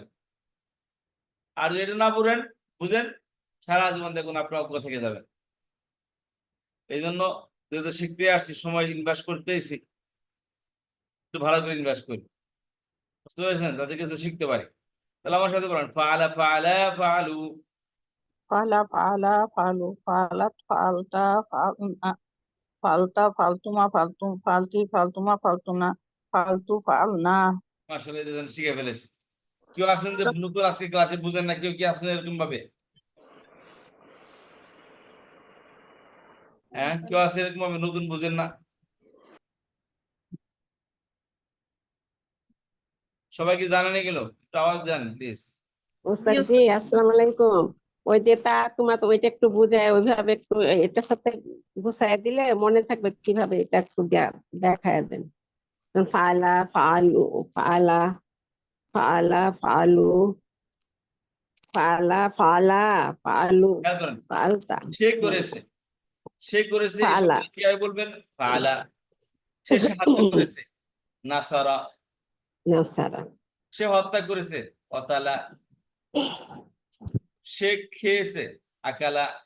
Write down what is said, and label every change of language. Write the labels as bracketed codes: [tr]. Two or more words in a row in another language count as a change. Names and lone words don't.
[bn] আর যদি এটা না বুঝেন সারা জীবন দেখুন আপনার অজ্ঞ থেকে যাবেন। এই জন্য যেহেতু শিখতে আসছি, সময় ইনভেস্ট করতেছি, একটু ভালো করে ইনভেস্ট করি, বুঝতে পেরেছেন, তাদের কিছু শিখতে পারি। তাহলে আমার সাথে বলেন, [ar] فَعَلَا فَعَلَا فَعَلُوا. فعلا فعلا فعلوا فعلت فعلتا فعلن فعلت فعلتما فعلتم فعلت فعلتما فعلتن فعلت فعلنا. [bn] আসলে এটা যেন শিখে ফেলেছি। কেউ আছেন যে নতুন আজকে ক্লাসে বুঝেন না, কেউ কি আছেন এরকম ভাবে? হ্যাঁ, কেউ আছে এরকম ভাবে নতুন বুঝেন না? সবাই কি জানেন এগুলো? একটু আওয়াজ দেন প্লিজ। উস্তাদ জি [ar] السلام عليكم. [bn] ওই যে তা তোমার তো ওইটা একটু বুঝায় ওইভাবে একটু এটার সাথে গুছায় দিলে মনে থাকবে, কিভাবে এটা একটু দেখায় দেন। [ar] فعلا فعلوا فعلا فعلا فعلوا فعلا فعلا فعلوا [bn] খেয়াল করেন, ফালতা সে করেছে এই ফালা শব্দটা কিভাবে বলবেন? ফাআলা। সে সাহায্য করেছে, নাসারা। নাসারা সে হত্যা করেছে, কতালা। সে খেয়েছে, আকালা।